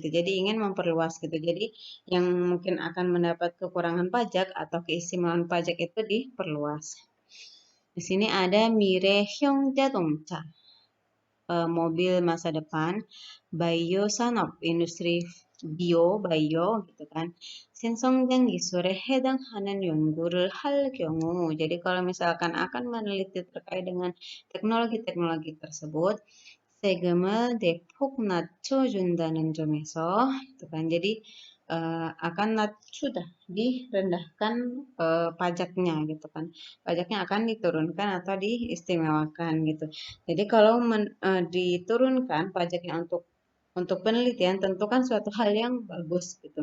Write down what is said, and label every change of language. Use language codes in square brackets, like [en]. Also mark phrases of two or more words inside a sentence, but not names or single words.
[id] Jadi ingin memperluas gitu. Jadi yang mungkin akan mendapat kekurangan pajak atau keistimewaan pajak itu diperluas. Di sini ada [ko] 미래형 자동차, [id] mobil masa depan, [ko] 바이오 산업, [id] industri bio gitu kan. [ko] 신성장 기술에 해당하는 연구를 할 경우, [id] jadi kalau misalkan akan meneliti terkait dengan teknologi-teknologi tersebut, [ko] 세금을 대폭 낮춰준다는 점에서, [id] gitu kan. Jadi akan 낮추다, direndahkan pajaknya gitu kan. Pajaknya akan diturunkan atau diistimewakan gitu. Jadi kalau diturunkan pajaknya untuk penelitian tentu kan suatu hal yang bagus gitu.